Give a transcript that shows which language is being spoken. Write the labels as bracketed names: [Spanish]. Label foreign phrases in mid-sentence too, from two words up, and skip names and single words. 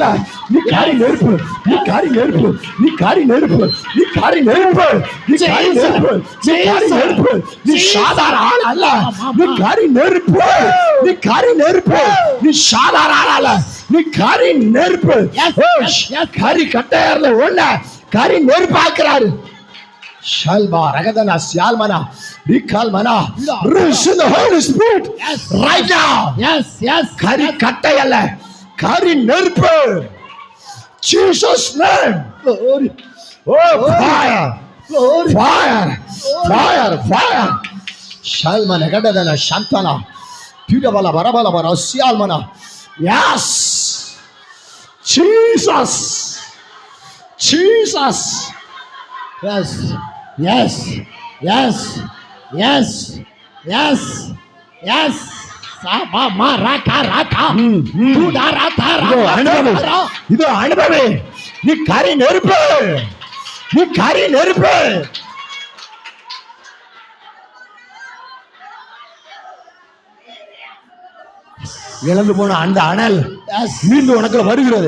[Tamil] நீ கரி நெருப்பு, நீ கரி நெருப்பு, நீ கரி நெருப்பு, நீ கரி நெருப்பு, நீ கரி நெருப்பு, நீ கரி நெருப்பு. நீ சாதாரண ஆள அல்ல. நீ கரி நெருப்பு, நீ கரி நெருப்பு, நீ சாதாரண ஆள அல்ல. நீ கரி நெருப்பு. கரி கட்டையார்ல ஒண்ண கரி நெருப்பாக்குறாரு. Shalba ragadana syalmana rikalmana. [English] Receive the Holy Spirit right now. Yes. [Tamil] கரி கட்டை அல்ல, கரி நெருப்பு. [English] Jesus name. Glory. Oh, fire. Glory. Fire. Shalmana gadana shantana. Tidabala barabala bara syalmana. Yes. Jesus. Yes. Sama maraka. [Tamil] இது அனுபவே. நீ கரி நெருப்பு. இழந்து போன அந்த அனல் மீண்டும் உனக்குள்ள வருகிறது.